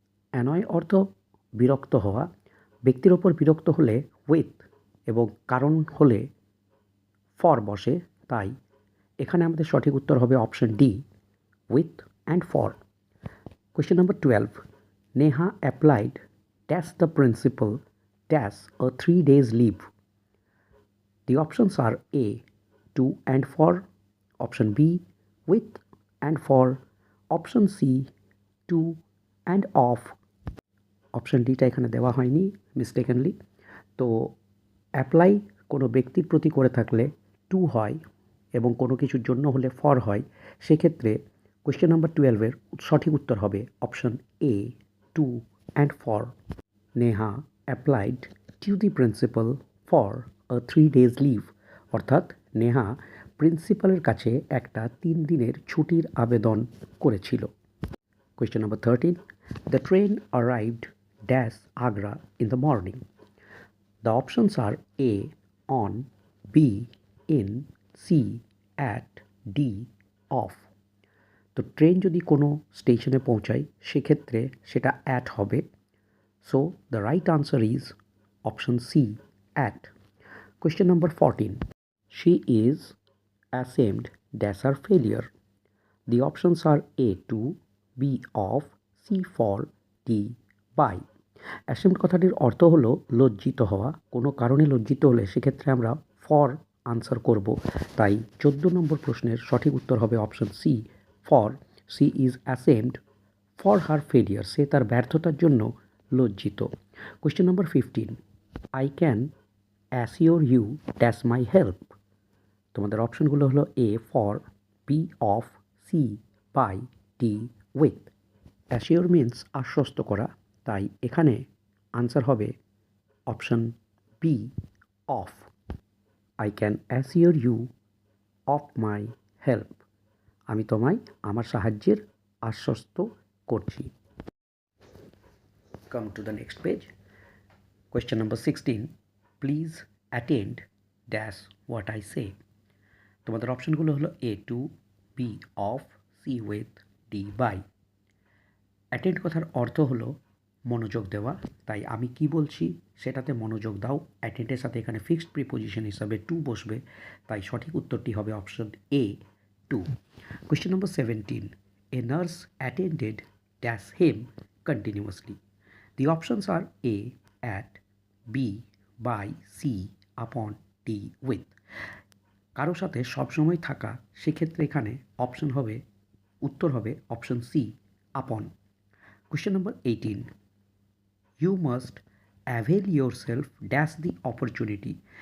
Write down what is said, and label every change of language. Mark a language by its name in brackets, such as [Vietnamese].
[Bangla] Annoy অর্থ বিরক্ত হওয়া, ব্যক্তির ওপর বিরক্ত হলে উইথ এবং কারণ হলে ফর বসে, তাই এখানে আমাদের সঠিক উত্তর হবে option D, with and for. [English] Question number 12. Neha applied dash the principal dash a 3 days leave. The options are A, to and for, option B, with and for, option C, to and of, [Bangla] option ডিটা এখানে দেওয়া হয়নি mistakenly. তো apply কোনো ব্যক্তির প্রতি করে থাকলে two হয় এবং কোনো কিছুর জন্য হলে ফর হয়, সেক্ষেত্রে কোয়েশ্চেন নাম্বার 12-এর সঠিক উত্তর হবে option A, two and for. [English] Neha applied to the principal for a 3 days leave, [Bangla] অর্থাৎ নেহা প্রিন্সিপালের কাছে একটা 3 দিনের ছুটির আবেদন করেছিল। [English] Question number 13. The train arrived dash Agra in the morning. The options are A. On, B. In, C. At, D. Off. [Bangla] তো train যদি কোনো স্টেশনে পৌঁছায় সেক্ষেত্রে সেটা অ্যাট হবে। [English] So the right answer is option C, at. Question number 14. She is ashamed dash her failure. The options are A. To, B. Of, C. For, D. By. [Bangla] Ashamed কথাটির অর্থ হলো লজ্জিত হওয়া। কোনো কারণে লজ্জিত হলে সেক্ষেত্রে আমরা ফর আনসার করব। তাই 14 নম্বর প্রশ্নের সঠিক উত্তর হবে option C, for. [English] She is ashamed for her failure. [Bangla] সে তার ব্যর্থতার জন্য লজ্জিত। [English] Question number 15. I can assure you dash my help. [Bangla] তোমাদের অপশনগুলো হলো A for, B of, C by, D with. Assure means আশ্বস্ত করা, তাই এখানে আনসার হবে option B, of. [English] I can assure you of my help. [Bangla] আমি তোমায় আমার সাহায্যের আশ্বস্ত করছি। [English] Come to the next page. Question number 16. Please attend dash what I say. [Bangla] তোমাদের অপশনগুলো হলো এ two, B of, C with, D by. Attend কথার অর্থ হলো মনোযোগ দেওয়া, তাই আমি কি বলছি সেটাতে মনোযোগ দাও। অ্যাটেন্ডের সাথে এখানে ফিক্সড প্রিপোজিশন হিসাবে টু বসবে, তাই সঠিক উত্তরটি হবে option A, two. [English] Question number 17. A nurse attended dash him continuously. The options are A. At, B. By, C. Upon, D. With. [Bangla] কারো সাথে সবসময় থাকা, সেক্ষেত্রে এখানে অপশন হবে, উত্তর হবে অপশন সি, আপন। [English] Question number 18. You must avail yourself dash the opportunity.